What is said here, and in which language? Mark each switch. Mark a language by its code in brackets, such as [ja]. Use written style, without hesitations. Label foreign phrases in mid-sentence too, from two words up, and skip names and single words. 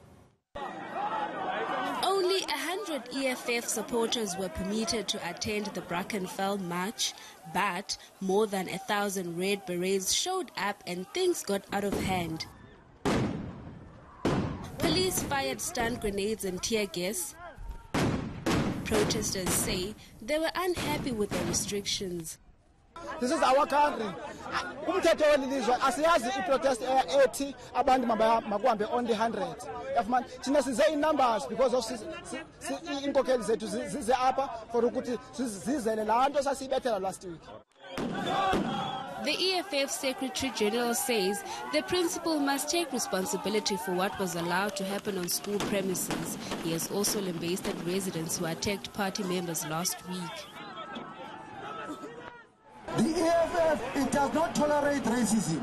[en] Only 100 EFF supporters were permitted to attend the Brackenfell march, but more than 1,000 Red Berets showed up and things got out of hand. Police fired stun grenades and tear gas. Protesters say they were unhappy with the restrictions. This is our country. [xh] Umthetho welilizwe asiyazi iprotest 80 abantu makuhambe only 100. Yafumana thina size numbers [en] because of [xh] inkokheli zethu zize apha for ukuthi sizizele laa nto sasiyibethela [en] last week. The EFF Secretary General says the principal must take responsibility for what was allowed to happen on school premises. He has also lambasted residents who attacked party members last week. The EFF, it does not tolerate racism.